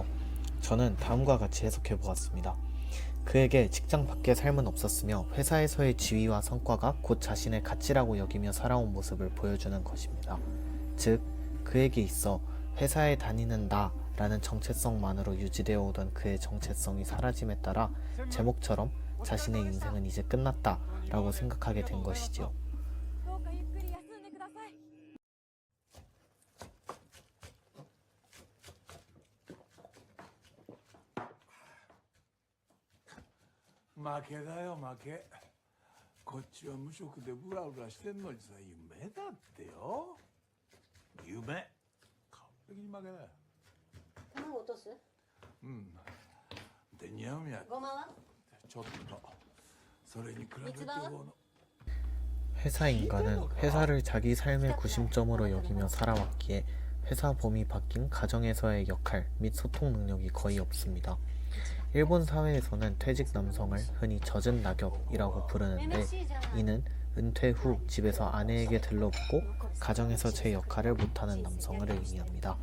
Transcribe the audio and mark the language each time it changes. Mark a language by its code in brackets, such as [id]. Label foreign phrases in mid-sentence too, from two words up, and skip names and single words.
[ko] 저는 다음과 같이 해석해보았습니다. 그에게 직장 밖의 삶은 없었으며 회사에서의 지위와 성과가 곧 자신의 가치라고 여기며 살아온 모습을 보여주는 것입니다. 즉, 그에게 있어 회사에 다니는 나라는 정체성만으로 유지되어 오던 그의 정체성이 사라짐에 따라 제목처럼 자신의 인생은 이제 끝났다 라고 생각하게 된 것이지요. [ja] 負けだよ負け。こっちは無職でブラブラしてんのにさ、夢だってよ。夢。完璧に負けだよ。卵落とす？うん。で似合うんや。ごまは？ちょっと。それに比べてこの。 [ko] 회사 인간은 회사를 자기 삶의 구심점으로 여기며 살아왔기에 회사 범위 바뀐 가정에서의 역할 및 소통 능력이 거의 없습니다. 일본 사회에서는 퇴직 남성을 흔히 젖은 낙엽이라고 부르는데, 이는 은퇴 후 집에서 아내에게 들러붙고 가정에서 제 역할을 못하는 남성을 의미합니다.